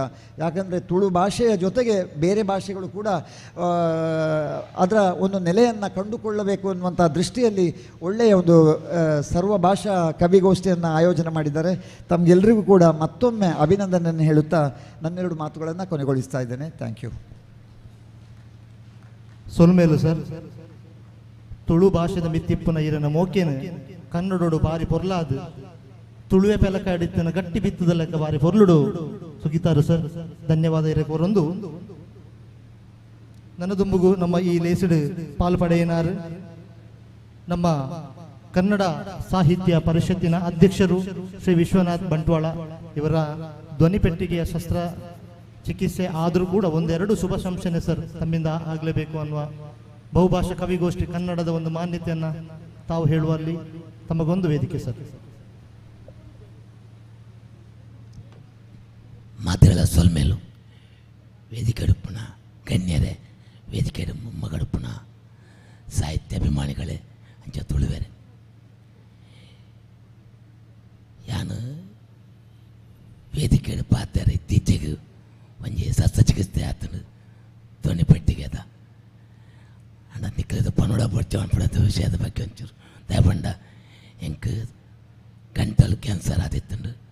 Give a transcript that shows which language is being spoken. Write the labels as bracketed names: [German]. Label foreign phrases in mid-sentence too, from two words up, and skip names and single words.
[Kannada] ಯಾಕಂದರೆ ತುಳು ಭಾಷೆಯ ಜೊತೆಗೆ ಬೇರೆ ಭಾಷೆಗಳು ಕೂಡ ಅದರ ಒಂದು ನೆಲೆಯನ್ನು ಕಂಡುಕೊಳ್ಳಬೇಕು ಅನ್ನುವಂಥ ದೃಷ್ಟಿಯಲ್ಲಿ ಒಳ್ಳೆಯ ಒಂದು ಸರ್ವ ಭಾಷಾ ಕವಿಗೋಷ್ಠಿಯನ್ನು ಆಯೋಜನೆ ಮಾಡಿದ್ದಾರೆ. ತಮಗೆಲ್ಲರಿಗೂ ಕೂಡ ಮತ್ತೊಮ್ಮೆ ಅಭಿನಂದನೆಯನ್ನು ಹೇಳುತ್ತಾ ನನ್ನೆರಡು ಮಾತುಗಳನ್ನು ಕೊನೆಗೊಳಿಸ್ತಾ ಇದ್ದೇನೆ. [English] thank you. [Tulu] ಸೊಲ್ಮೇಲು ಸರ್, ತುಳು ಭಾಷೆದ ಮಿತ್ತಿಪ್ಪನ ಇರನ ಮೋಕೇನು ಕನ್ನಡೋಡು ಬಾರಿ ಪೊರ್ಲಾದು ತುಳುವೆ ಪೆಲಕ ಅಡಿತನ ಗಟ್ಟಿ ಬಿತ್ತದ ಲೆಕ್ಕ ಬಾರಿ ಪೊರ್ಲುಡು ಸುಗಿತಾರು ಸರ್. ಧನ್ಯವಾದ ಇರಕೋರೊಂದು ನನ್ನದುಂಬುಗು ನಮ್ಮ ಈ ಲೇಸಿಡ್ ಪಾಲ್ಪಡೆಯನಾರು [Kannada] ನಮ್ಮ ಕನ್ನಡ ಸಾಹಿತ್ಯ ಪರಿಷತ್ತಿನ ಅಧ್ಯಕ್ಷರು ಶ್ರೀ ವಿಶ್ವನಾಥ್ ಬಂಟ್ವಾಳ ಇವರ ಧ್ವನಿಪೆಟ್ಟಿಗೆಯ ಶಸ್ತ್ರ ಚಿಕಿತ್ಸೆ ಆದರೂ ಕೂಡ ಒಂದೆರಡು ಶುಭ ಸಂಶನೆ ಸರ್ ತಮ್ಮಿಂದ ಆಗಲೇಬೇಕು ಅನ್ನುವ ಬಹುಭಾಷಾ ಕವಿಗೋಷ್ಠಿ ಕನ್ನಡದ ಒಂದು ಮಾನ್ಯತೆಯನ್ನು ತಾವು ಹೇಳುವಲ್ಲಿ ತಮಗೊಂದು ವೇದಿಕೆ ಸರ್. [Tulu] ಮಾತೆಗಳ ಸೊಲ್ಮೇಲು ವೇದಿಕೆ ಅಡುಪುನ ಗಣ್ಯರೇ, ವೇದಿಕೆ ಮೊಮ್ಮಗಡುಪುನ ಸಾಹಿತ್ಯ ಅಭಿಮಾನಿಗಳೇ ಅಂಚ ತುಳುವೆರೆ ಯಾನು ವೇದಿಕೆ ಪಾತ್ರೆ ಇತ್ತೀಚೆಗೆ ಒಂಜಿ ಶಸ್ತ್ರಚಿಕಿತ್ಸೆ ಆತನು ಧ್ವನಿ ಪೆಟ್ಟಿಗೆ ಅದ ಅಂಡ ನಿಕ್ಕದ ಪನ್ನಡ ಪಡ್ಚ ಅನ್ಪಡದ ವಿಷಯದ ಬಗ್ಗೆ ಒಂಚೂರು ದಯಪಂಡ ಎಂಕ್ ಗಂಟಲು ಕ್ಯಾನ್ಸರ್ ಆದಿತ್ತಂಡು